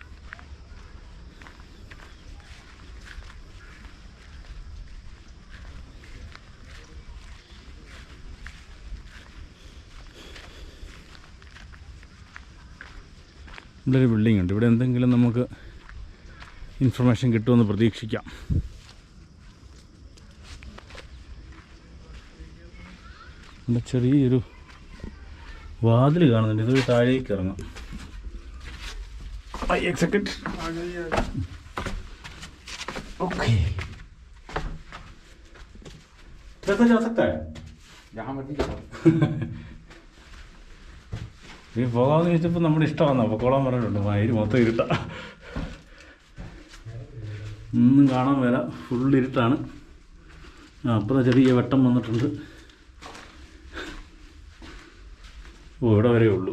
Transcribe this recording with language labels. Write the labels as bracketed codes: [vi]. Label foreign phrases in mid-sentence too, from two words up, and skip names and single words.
[ml] ഇവിടെ ഒരു ബിൽഡിംഗ് ഉണ്ട്. ഇവിടെ എന്തെങ്കിലും നമുക്ക് ഇൻഫർമേഷൻ കിട്ടുമെന്ന് പ്രതീക്ഷിക്കാം. ഇവിടെ ചെറിയൊരു വാതിൽ കാണുന്നുണ്ട്. ഇതൊരു താഴേക്ക് ഇറങ്ങാം. [hi] एक [en] second okay [hi] कैसे जा सकता है जहाँ मर्जी [ml] ഈ പോകാമെന്ന് ചോദിച്ചപ്പോൾ നമ്മുടെ ഇഷ്ടമാണ്. പൊക്കോളാൻ പറഞ്ഞിട്ടുണ്ട്. വയറ് മൊത്തം ഇരുട്ടാണ്. ഒന്നും കാണാൻ വര. ഫുൾ ഇരുട്ടാണ്. അപ്പുറം ചെറിയ വെട്ടം വന്നിട്ടുണ്ട്. ഓ ഇവിടെ വരെ ഉള്ളൂ.